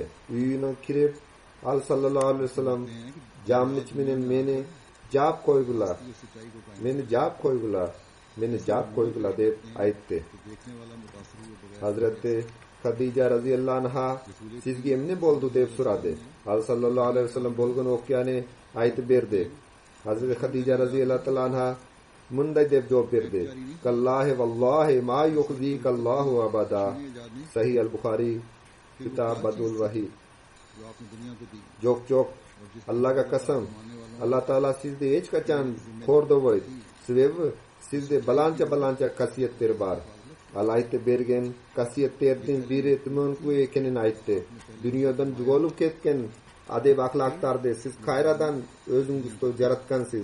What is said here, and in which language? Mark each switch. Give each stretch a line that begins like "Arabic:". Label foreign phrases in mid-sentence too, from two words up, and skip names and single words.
Kyrgyz: Үйүнө кирип ал
Arabic: صلى الله عليه وسلم
Kyrgyz: жамныч менен мени жаап койгула деп айтты. Hazreti Хадижа
Arabic: رضي الله عنها
Kyrgyz: сизге эмне болду деп сурады. Ал
Arabic: صلى الله عليه وسلم
Kyrgyz: болгон окуяны айтып берди. Hazreti Хадижа
Arabic: رضي الله عنها
Kyrgyz: мындай деп жооп берди:
Arabic: "كلا والله ما يخزيك الله أبدا."
Kyrgyz: Сахih al-Bukhari Kitab Badul Wahi. Жок, Аллага касам, Алла Таала сизди эч качан кордобойт. Себеби сизде баланча касиеттер бар. Ал айтып берген касиеттердин бири түмөнкү экенин айтты. Дүйнөдөн жоголуп кеткен адеп ахлактарды сиз кайрадан өзүңүздө жараткансыз.